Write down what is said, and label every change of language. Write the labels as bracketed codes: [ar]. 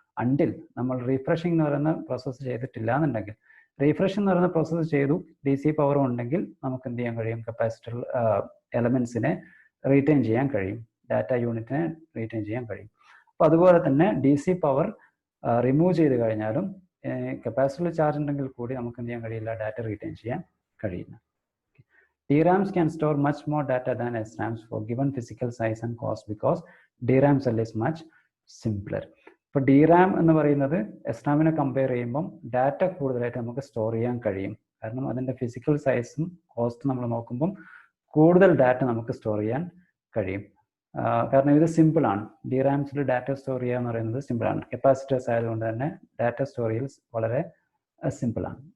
[ml] Until നമ്മൾ refreshing എന്ന് പറയുന്ന പ്രോസസ്സ് ചെയ്തിട്ടില്ല എന്നുണ്ടെങ്കിൽ, റീഫ്രഷ് എന്ന് പറയുന്ന പ്രോസസ്സ് ചെയ്തു, DC പവറും ഉണ്ടെങ്കിൽ നമുക്ക് എന്ത് ചെയ്യാൻ കഴിയും, കപ്പാസിറ്റർ എലമെന്റ്സിനെ റീറ്റെയിൻ ചെയ്യാൻ കഴിയും, ഡാറ്റ യൂണിറ്റിനെ റീറ്റെയിൻ ചെയ്യാൻ കഴിയും. അപ്പോൾ അതുപോലെ തന്നെ DC പവർ റിമൂവ് ചെയ്ത് കഴിഞ്ഞാലും കപ്പാസിറ്ററിൽ ചാർജ് ഉണ്ടെങ്കിൽ കൂടി നമുക്ക് എന്ത് ചെയ്യാൻ കഴിയില്ല, ഡാറ്റ റീറ്റെയിൻ ചെയ്യാൻ കഴിയില്ല. [en] DRAMs can store much more data than SRAMs for given physical size and cost because DRAM cell is much simpler. [ml] ഇപ്പോൾ DRAM എന്ന് പറയുന്നത് SRAMനെ കമ്പയർ ചെയ്യുമ്പം ഡാറ്റ കൂടുതലായിട്ട് നമുക്ക് സ്റ്റോർ ചെയ്യാൻ കഴിയും. കാരണം അതിൻ്റെ ഫിസിക്കൽ സൈസും കോസ്റ്റും നമ്മൾ നോക്കുമ്പം കൂടുതൽ ഡാറ്റ നമുക്ക് സ്റ്റോർ ചെയ്യാൻ കഴിയും. കാരണം ഇത് സിമ്പിളാണ്. DRAMസിൽ ഡാറ്റ സ്റ്റോർ ചെയ്യുക എന്ന് പറയുന്നത് സിമ്പിളാണ്. കപ്പാസിറ്റേഴ്സ് ആയതുകൊണ്ട് തന്നെ ഡാറ്റ സ്റ്റോറേജിൽ വളരെ സിമ്പിളാണ്.